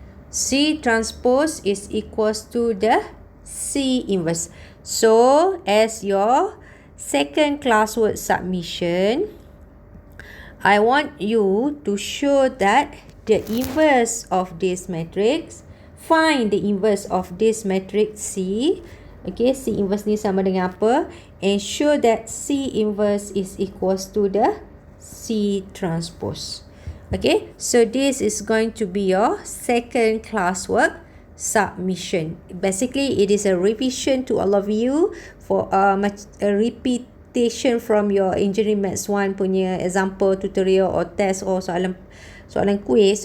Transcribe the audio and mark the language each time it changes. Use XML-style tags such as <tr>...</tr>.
<en>C transpose is equals to the C inverse. So as your second classwork submission, I want you to show that the inverse of this matrix, find the inverse of this matrix C.</en> <ms>Okay, C inverse ni sama dengan apa?</ms> <en>And show that C inverse is equals to the C transpose. Okay, so this is going to be your second classwork submission. Basically, it is a revision to all of you for a repetition from your engineering maths 1 punya example tutorial or test or soalan quiz.</en>